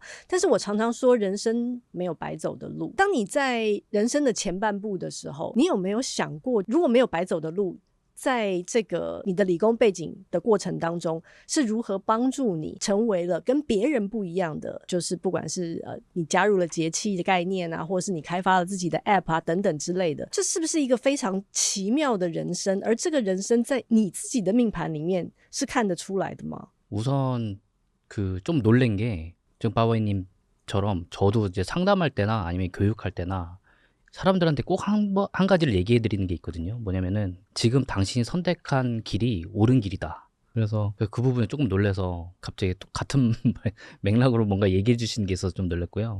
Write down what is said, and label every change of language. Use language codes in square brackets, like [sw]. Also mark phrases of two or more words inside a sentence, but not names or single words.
[zh] 但是我常常说人生没有白走的路，当你在人生的前半部的时候，你有没有想过如果没有白走的路，在这个你的理工背景的过程当中是如何帮助你成为了跟别人不一样的，就是不管是你加入了节气的概念啊，或是你开发了自己的 app 啊等等之类的，这是不是一个非常奇妙的人生？而这个人生在你自己的命盘里面是看得出来的吗？ [ko] 우선 그 좀 놀란 게 지금 바바이님처럼 저도 이제 상담할 때나 아니면 교육할 때나 사람들한테 꼭 한 가지를 얘기해 드리는 게 있거든요. 뭐냐면은 지금 당신이 선택한 길이 옳은 길이다. 그래서 그 부분에 조금 놀라서 갑자기 또 같은 맥락으로 뭔가 얘기해 주시는 게 있어서 좀 놀랐고요.